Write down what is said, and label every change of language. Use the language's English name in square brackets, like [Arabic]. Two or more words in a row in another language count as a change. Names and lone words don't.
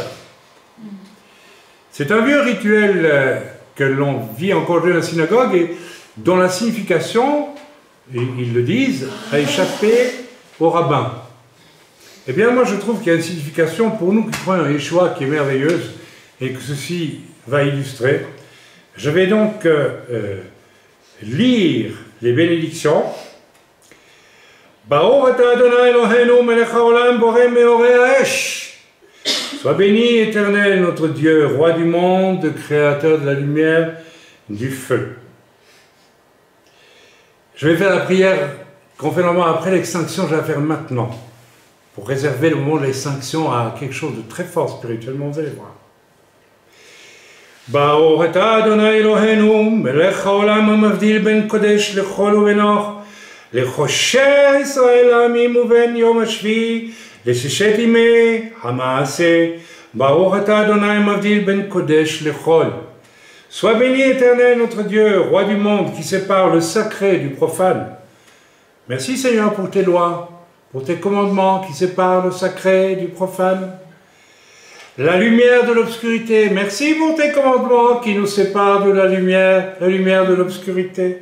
[French] C'est un vieux rituel que l'on vit encore dans la synagogue et dont la signification, et ils le disent, a échappé au rabbin. Eh bien, moi, je trouve qu'il y a une signification pour nous qui croyons en Yeshua qui est merveilleuse et que ceci va illustrer. Je vais donc lire les bénédictions. [Hebrew] ברוך אתה אדוני אלוהינו מלך העולם בורא מאורי האש. [French] Sois béni, Éternel, notre Dieu, roi du monde, créateur de la lumière, du feu. Je vais faire la prière qu'on fait normalement après l'extinction, je vais la faire maintenant, pour réserver le moment de l'extinction à quelque chose de très fort spirituellement, vous allez voir. [Hebrew] ברוך אתה אדוני אלוהינו מלך העולם המבדיל בין קודש לחול ובין לחושע ישראל העמים ובין יום השביעי לששת ימי המעשה ברוך אתה אדוני מבדיל בין קודש לחול. [French] Sois béni éternel notre Dieu, roi du monde qui sépare le sacré du profane. Merci Seigneur pour tes lois, pour tes commandements qui séparent le sacré du profane. La lumière de l'obscurité, merci pour tes commandements qui nous séparent de la lumière de l'obscurité.